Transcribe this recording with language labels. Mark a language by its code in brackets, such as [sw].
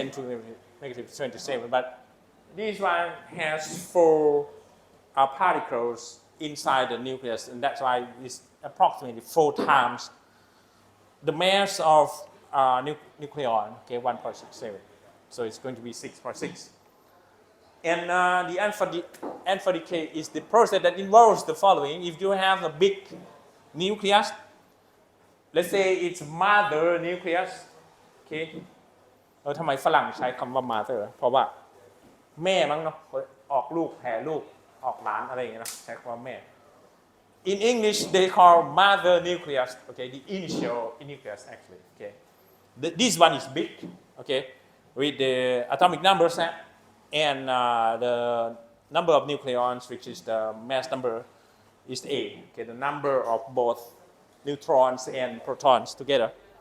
[en] 10 to negative 27. But this one has 4 particles inside the nucleus, and that's why it's approximately 4 times the mass of nucleon, okay, 1.67. So it's going to be 6.6. And the alpha decay is the process that involves the following. If you have a big nucleus, let's say it's mother nucleus, okay. [th] ทำไมฝรั่งใช้คำว่า mother เพราะว่าแม่มั้งเนาะออกลูกแผ่ลูกออกหลานอะไรอย่างเงี้ยนะใช้คำว่าแม่ [en] In English they call mother nucleus, okay, the initial nucleus actually, okay. This one is big, okay, with the atomic number set and the number of nucleons, which is the mass number, is A, okay, the number of both neutrons and protons together.